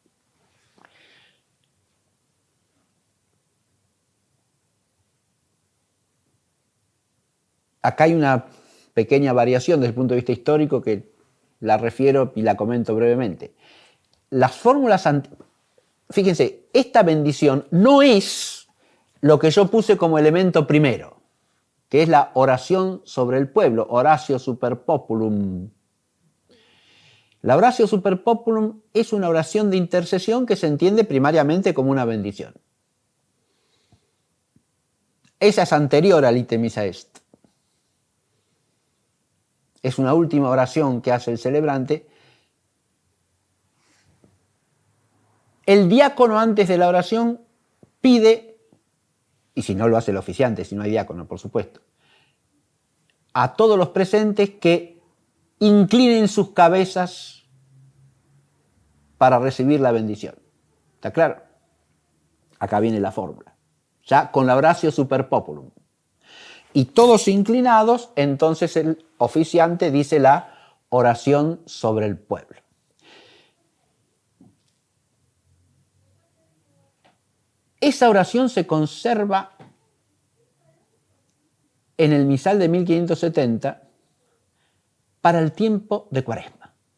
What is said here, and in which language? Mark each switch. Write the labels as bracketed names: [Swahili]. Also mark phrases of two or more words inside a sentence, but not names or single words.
[Spanish] Acá hay una pequeña variación desde el punto de vista histórico que la refiero y la comento brevemente. Las fórmulas, fíjense, esta bendición no es lo que yo puse como elemento primero, que es la oración sobre el pueblo, [Latin] oratio super populum. [Spanish] La [Latin] oratio super populum [Spanish] es una oración de intercesión que se entiende primariamente como una bendición. Esa es anterior al [Latin] ite missa est. [Spanish] Es una última oración que hace el celebrante. El diácono antes de la oración pide, y si no lo hace el oficiante, si no hay diácono, por supuesto, a todos los presentes que inclinen sus cabezas para recibir la bendición. ¿Está claro? Acá viene la fórmula. Ya con la [Latin] oratio super populum. [Spanish] Y todos inclinados, entonces el oficiante dice la oración sobre el pueblo. Esa oración se conserva en el misal de 1570 para el tiempo de Cuaresma.